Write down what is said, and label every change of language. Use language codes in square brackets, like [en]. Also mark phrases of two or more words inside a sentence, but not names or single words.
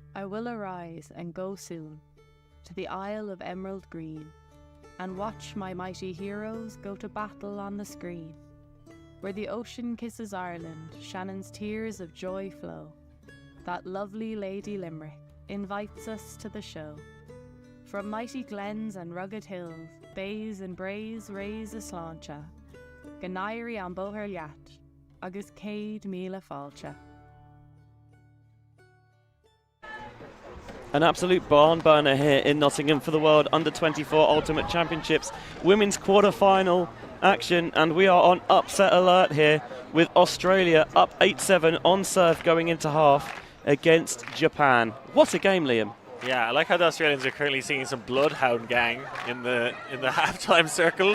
[en] will arise and go soon to the Isle of Emerald Green, and watch my mighty heroes go to battle on the screen. Where the ocean kisses Ireland, Shannon's tears of joy flow. That lovely Lady Limerick invites us to the show. From mighty glens and rugged hills, bays and braes raise a sláinte. [ga] Ganairi an bóthar leat, agus céad míle fáilte. [en] An absolute barn burner here in Nottingham for the World Under-24 Ultimate Championships women's quarter-final action, and we are on upset alert here with Australia up 8-7 on serve going into half against Japan. What a game, Liam. Yeah, I like how the Australians are currently seeing some bloodhound gang in the halftime circle.